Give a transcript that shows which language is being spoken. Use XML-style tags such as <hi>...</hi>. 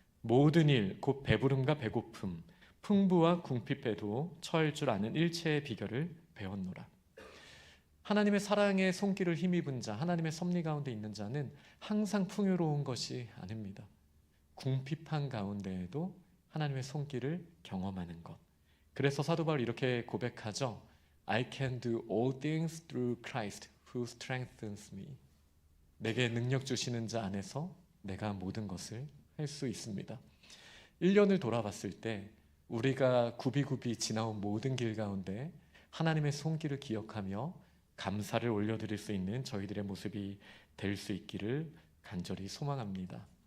<ko>모든 일, 곧 배부름과 배고픔, 풍부와 궁핍에도 처할 줄 아는 일체의 비결을 배웠노라. 하나님의 사랑의 손길을 힘입은 자, 하나님의 섭리 가운데 있는 자는 항상 풍요로운 것이 아닙니다. 궁핍한 가운데에도 하나님의 손길을 경험하는 것. 그래서 사도 바울이 이렇게 고백하죠.</ko> <en>I can do all things through Christ who strengthens me.</en> <ko>내게 능력 주시는 자 안에서 내가 모든 것을 할 수 있습니다. 1년을 돌아봤을 때 우리가 굽이굽이 지나온 모든 길 가운데 하나님의 손길을 기억하며 감사를 올려드릴 수 있는 저희들의 모습이 될 수 있기를 간절히 소망합니다.</ko>